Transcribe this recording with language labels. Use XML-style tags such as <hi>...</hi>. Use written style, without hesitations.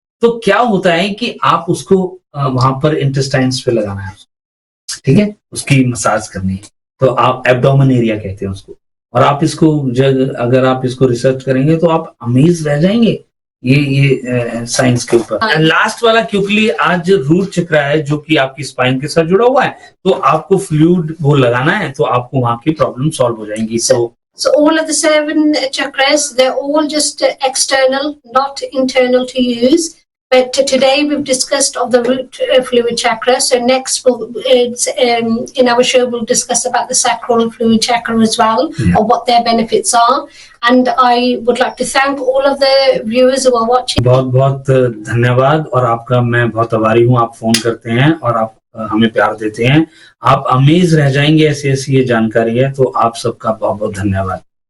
<hi>तो क्या होता है कि आप उसको वहां पर इंटेस्टाइन्स पे लगाना है, ठीक है, उसकी मसाज करनी है, तो आप एब्डोमेन एरिया कहते हैं उसको। और आप इसको अगर आप इसको रिसर्च करेंगे तो आप अमेज रह जाएंगे ये साइंस के ऊपर। लास्ट वाला क्योंकि आज रूट चक्र है जो कि आपकी स्पाइन के साथ जुड़ा हुआ है, तो आपको फ्लूइड वो लगाना है, तो आपको वहां की प्रॉब्लम सॉल्व हो जाएंगी।</hi> <en>So all of the 7 chakras, they're all just external, not internal to use. But today we've discussed of the root fluid chakra. So next in our show we'll discuss about the sacral fluid chakra as well, or what their benefits are. And I would like to thank all of the viewers who are watching.</en> <hi>बहुत बहुत धन्यवाद, और आपका मैं बहुत आभारी हूँ। आप फोन करते हैं और आप हमें प्यार देते हैं, आप अमेज रह जाएंगे, ऐसी ऐसी ये जानकारी है। तो आप सबका बहुत बहुत धन्यवाद।</hi>